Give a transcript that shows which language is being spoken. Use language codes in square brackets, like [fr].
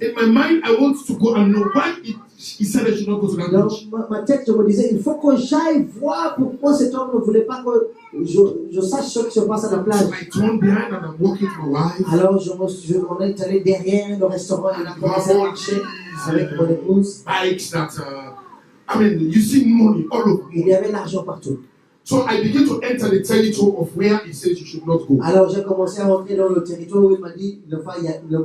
[en] In my mind, I want to go and know why he said I should not go to that [fr] Dans [en] beach. [fr] ma tête, je me disais, il faut que j'aille voir pourquoi cet homme ne voulait pas que je sache ce qui se passe à la plage. [en] So I turned behind and I'm walking to my wife. [fr] Alors, on est allé derrière le restaurant et on a commencé à marcher avec mon épouse. [en] Bikes that, you see money all over. [fr] Il y avait l'argent partout. [en] So I began to enter the territory of where he says you should not go. [fr] Alors, j'ai commencé à rentrer dans le territoire où il m'a dit il ne faut pas y aller.